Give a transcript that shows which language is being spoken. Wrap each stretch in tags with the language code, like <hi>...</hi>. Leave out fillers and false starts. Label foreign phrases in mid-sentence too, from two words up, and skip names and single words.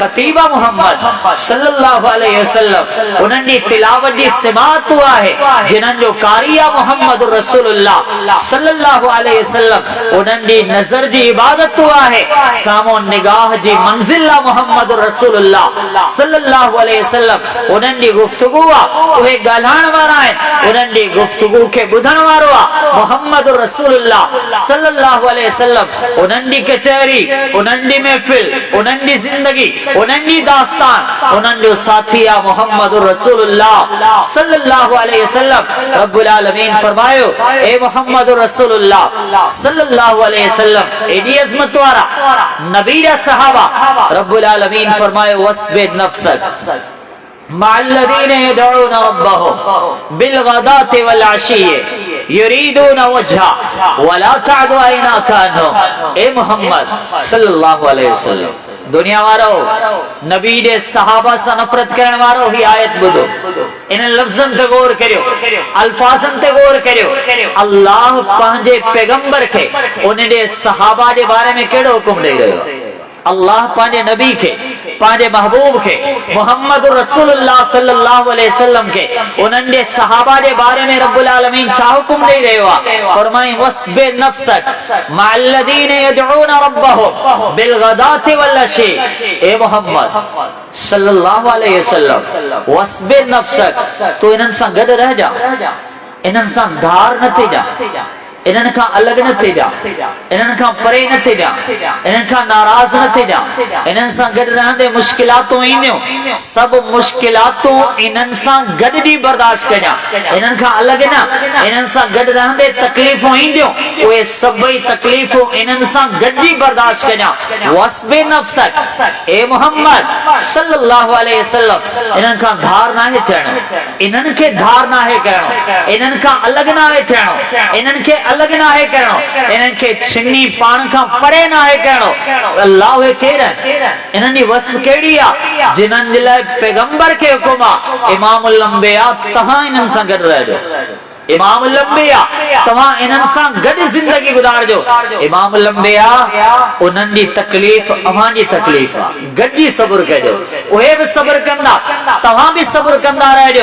<sd>ख़तीब मोहम्मद</sd> <ar>صلى الله عليه وسلم,</ar> <sd>उन्हनि जी तिलावत जी सिमात आहे जिन्हनि जो कारिया मोहम्मद रसूलुल्लाह</sd> <ar>صلى الله عليه وسلم,</ar> <sd>उन्हनि जी नज़र जी इबादत आहे, सामो निगाह जी मंज़िल मोहम्मद रसूल</sd> <ar>صلى الله عليه وسلم,</ar> <sd>उन्हनि जी गुफ्तगू आहे, उहे ॻाल्हाइण वारा आहिनि, उन्हनि जी गुफ्तगू खे ॿुधण वारो आहे मुहम्मद रसूलुल्लाह</sd> <ar>صلى الله عليه وسلم.</ar> <sd>उन्हनि जी कचहरी, उन्हनि जी महफ़िल, उन्हनि जी ज़िंदगी, उन्हनि जी दास्तान, उन्हनि जो साथी आहे मुहम्मद रसूलुल्लाह</sd> <ar>صلى الله عليه وسلم. رب العالمين फरमायो ए मुहम्मद रसूलुल्लाह صلى الله عليه وسلم,</ar> <sd>एॾी अज़मत वारा नबी जा सहाबा।</sd> <ar>رب العالمين फरमायो واصبر نفسك مع الذين يدعون ربهم بالغداة والعشي يريدون وجهه ولا تعد عيناك عنهم. ए मोहम्मद صلى الله عليه وسلم,</ar> <sd>दुनिया वारो नबी जे सहाबा सां नफ़रत करण वारो ही आयत ॿुधो, इन लफ़्ज़नि ते गौर करियो, अल्फाज़नि ते गौर करियो। अल्लाह पंहिंजे पैगंबर खे उन जे सहाबा जे बारे में कहिड़ो हुकुम ॾेई रहियो आहे। अल्लाह पंहिंजे नबी खे, पंहिंजे महबूब खे, मुहम्मद रसूलुल्लाह</sd> <ar>صلى الله عليه وسلم</ar> <sd>खे, उन्हनि जे सहाबा जे बारे में</sd> <ar>رب العالمين</ar> <sd>छा हुकुम ॾेई रहियो आहे।</sd> <ar>फरमाई واصبر نفسك مع الذين يدعون ربهم بالغداة والعشي.</ar> <sd>ए मोहम्मद</sd> <ar>صلى الله عليه وسلم, واصبر نفسك,</ar> <sd>तू इन्हनि सां गॾु रह जा, इन्हनि सां धार न थी जा, इन्हनि खां अलॻि न थी जा, इन्हनि खां परे न थी जा, इन्हनि खां नाराज़ न थी जा। इन्हनि सां गॾु रहंदे मुश्किलातूं ईंदियूं, सभु मुश्किलातूं इन्हनि सां गॾु जी बर्दाश्त कजां, इन्हनि खां अलॻि न। इन्हनि सां गॾु रहंदे तकलीफ़ूं ईंदियूं, उहे सभई तकलीफ़ूं इन्हनि सां गॾु जी बर्दाश्त कजां।</sd> <ar>واصبر نفسك, ए मोहम्मद صلى الله عليه وسلم,</ar> <sd>इन्हनि खां धार नाहे थियणो, इन्हनि खे धार नाहे करणो, इन्हनि खां अलॻि नाहे थियणो, इन्हनि खे अलग ना है करणो, इन्हनि खे छिनी पाण खां परे ना है करणो। अल्लाह उहे केर आहिनि, इन्हनि जी वस्फ़ कहिड़ी आहे, जिन्हनि जे लाइ पैगंबर खे हुकुम आहे</sd> <ar>إمام الأنبياء</ar> <sd>तव्हां इन्हनि सां गॾु रहजो,</sd> <ar>إمام الأنبياء</ar> <sd>तव्हां इन्हनि सां गॾु ज़िंदगी गुज़ारजो।</sd> <ar>إمام الأنبياء</ar> <sd>उन्हनि जी तकलीफ़ अव्हां जी तकलीफ़ आहे, गॾिजी सब्र कजो, उहे बि सब्र कंदा, तव्हां बि सब्र कंदा रहजो।</sd>